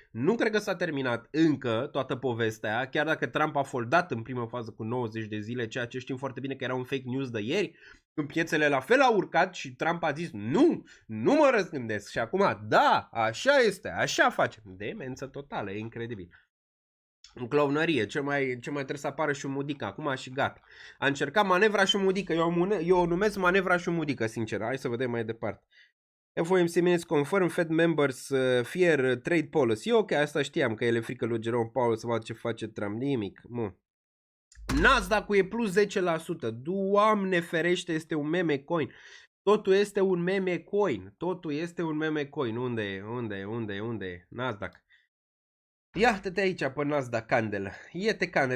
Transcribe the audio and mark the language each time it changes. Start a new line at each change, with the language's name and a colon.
Romanian: Nu cred că s-a terminat încă toată povestea, chiar dacă Trump a foldat în primă fază cu 90 de zile, ceea ce știm foarte bine că era un fake news de ieri, când piețele la fel au urcat și Trump a zis nu mă răzgândesc și acum da, așa este, așa facem. Demență totală, e incredibil. În clovnărie, ce mai trebuie să apară Șumudică acum și gata. A încercat manevra Șumudică, eu o numesc manevra Șumudică, sincer. Hai să vedem mai departe.
English: FOMC minutes confirm Fed members fear trade policy.
Romanian: Ok, asta știam, că el e frică lui Jerome Powell să vadă ce face Trump. Nimic. Nasdaq-ul e plus 10%. Doamne ferește, este un meme coin. Totul este un meme coin. Unde e? Nasdaq. Ia-te aici pe Nasdaq Candle. Iete Candle.